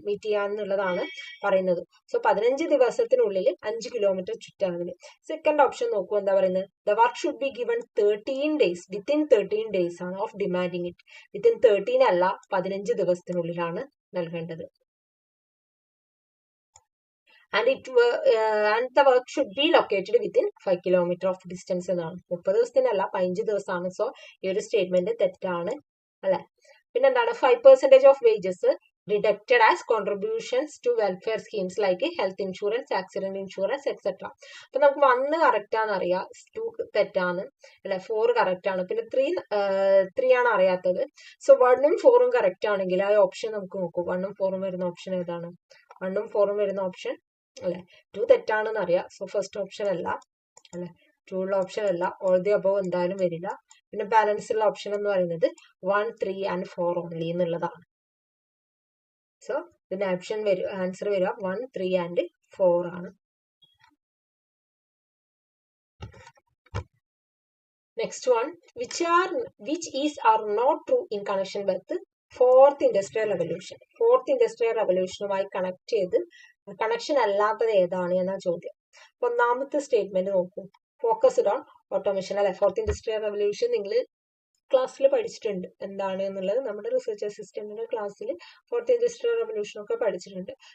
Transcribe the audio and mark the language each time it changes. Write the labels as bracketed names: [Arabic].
[Malayalam] Meet ചെയ്യാന്നുള്ളതാണ് പറയുന്നത്. So 15 ദിവസത്തിനുള്ളിൽ 5 kilometre ചുറ്റളവിൽ. സെക്കൻഡ് ഓപ്ഷൻ നോക്കൂ. എന്താ പറയുന്നത്? [English] The work should be given 13 days within 13 days ആണ് of demanding it. [Malayalam] വിത്തിൻ 13 അല്ല 15 ദിവസത്തിനുള്ളിലാണ് നൽകേണ്ടത്. [English] and the work should be located within 5 kilometer of distance [Malayalam] എന്നാണ്. 30 ദിവസത്തിനല്ല 15 ദിവസമാണ്. സോ ഈ ഒരു സ്റ്റേറ്റ്മെന്റ് തെറ്റാണ് അല്ലെ. പിന്നെന്താണ്? [English] 5% of wages deducted as contributions to welfare schemes like health insurance, accident insurance, etc. [Malayalam] അപ്പൊ നമുക്ക് 1 കറക്റ്റ് ആണ് അറിയാം, 2 തെറ്റാണ് അല്ലെ, 4 കറക്റ്റ് ആണ്, പിന്നെ 3 ആണ് അറിയാത്തത്. സോ 1 ഉം 4 ഉം കറക്റ്റ് ആണെങ്കിൽ ആ ഓപ്ഷൻ നമുക്ക് നോക്കൂ. 1 ഉം 4 ഉം വരുന്ന ഓപ്ഷൻ ഏതാണ്? 1 ഉം 4 ഉം വരുന്ന ഓപ്ഷൻ അല്ലെ. 2 തെറ്റാണെന്ന് അറിയാം. സോ ഫസ്റ്റ് ഓപ്ഷൻ അല്ല അല്ലെ, 2 ഉള്ള ഓപ്ഷൻ അല്ല. ഓൾ ദി അബവ് എന്തായാലും വരില്ല. പിന്നെ ബാലൻസ് ഉള്ള ഓപ്ഷൻ എന്ന് പറയുന്നത് 1, 3 and 4 ഓൺലി എന്നുള്ളതാണ്. സോ ഇതിന്റെ ഓപ്ഷൻ ആൻസർ വരിക 1, 3 and 4 ആണ്. [English] Next one, which is are not true in connection with fourth industrial revolution. [Malayalam] Fourth industrial റെവല്യൂഷനുമായി connect ചെയ്ത് കണക്ഷൻ അല്ലാത്തത് ഏതാണ് എന്ന ചോദ്യം. ഒന്നാമത്തെ സ്റ്റേറ്റ്മെന്റ് നോക്കൂ. ഫോക്കസ്ഡ് ഓൺ ഓട്ടോമേഷൻ അല്ലെ. ഫോർത്ത് ഇൻഡസ്ട്രിയൽ റെവല്യൂഷൻ നിങ്ങൾ ക്ലാസ്സിൽ പഠിച്ചിട്ടുണ്ട് എന്താണ് എന്നുള്ളത്. നമ്മുടെ റിസർച്ച് അസിസ്റ്റന്റിന്റെ ക്ലാസ്സിൽ ഫോർത്ത് ഇൻഡസ്ട്രിയൽ റെവല്യൂഷൻ ഒക്കെ പഠിച്ചിട്ടുണ്ട്.